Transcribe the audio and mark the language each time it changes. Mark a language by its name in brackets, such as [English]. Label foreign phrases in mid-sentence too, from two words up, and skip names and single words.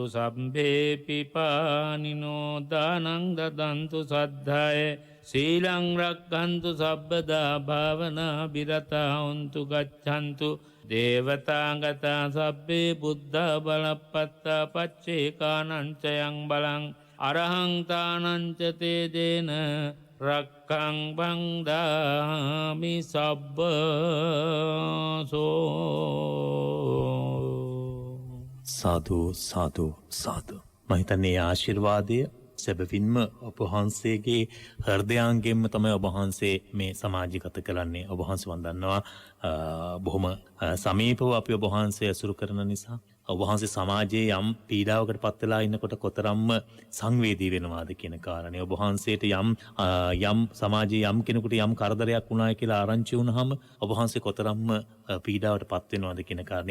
[Pali] සම්භේ පිපානිනෝ දානං දදන්තු සද්ධාය සීලං රක්ඛන්තු සබ්බදා භාවනා බිරතා හොන්තු ගච්ඡන්තු දේවතාගතා සබ්බේ බුද්ධ බලප්පත්තා පච්චේකානංචයං බලං අරහංතානංච තේදේන රක්ඛං බංදාමි සබ්බසෝ [Sinhala] සාදු සාදු සාදු මහිතන්නේ ආශිර්වාදය සැබවින්ම ඔබවහන්සේගේ හෘදයාංගෙන්ම තමයි ඔබවහන්සේ මේ සමාජගත කරන්නේ. ඔබවහන්සේ වන්දන්නවා බොහොම සමීපව අපි ඔබවහන්සේ ඇසුරු කරන නිසා ඔබවහන්සේ සමාජයේ යම් පීඩාවකට පත් වෙලා ඉන්නකොට කොතරම්ම සංවේදී වෙනවාද කියන කාරණේ ඔබවහන්සේට යම් සමාජයේ යම් කෙනෙකුට යම් කරදරයක් වුණායි කියලා ආරංචි වුණාම ඔබවහන්සේ කොතරම්ම පීඩාවට පත් වෙනවද කියන කාරණේ.